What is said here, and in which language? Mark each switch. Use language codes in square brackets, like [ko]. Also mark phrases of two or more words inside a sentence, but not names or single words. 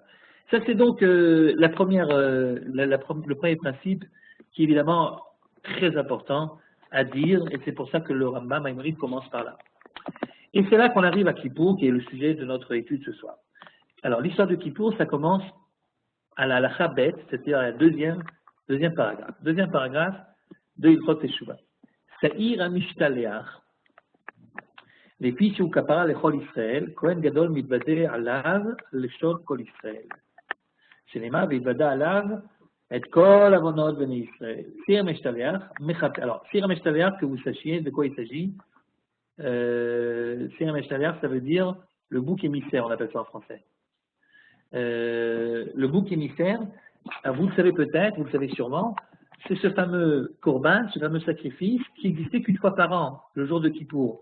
[fr] Ça, c'est donc le premier principe qui est évidemment très important à dire, et c'est pour ça que le Rambam Maïmonide commence par là. Et c'est là qu'on arrive à Kippour, qui est le sujet de notre étude ce soir. Alors, l'histoire de Kippour, ça commence à la [he] הלכה ב, [fr] c'est-à-dire à la deuxième paragraphe. Deuxième paragraphe de Ilchot Teshuva. [he] שעיר המשתלח, לפי שהוא כפרה לכל ישראל, כהן גדול מתוודה עליו לשון כל ישראל. שנאמר, והתוודה עליו את כל עוונות בני ישראל. סיר המשתלח, [fr] alors, [he] sir המשתלח, [fr] que vous sachiez de quoi il s'agit. [he] שעיר המשתלח, [fr] ça veut dire le bouc émissaire, on appelle ça en français. Le bouc émissaire, vous le savez peut-être, vous le savez sûrement, c'est ce fameux korban, ce fameux sacrifice qui existait qu'une fois par an, le jour de Kippour.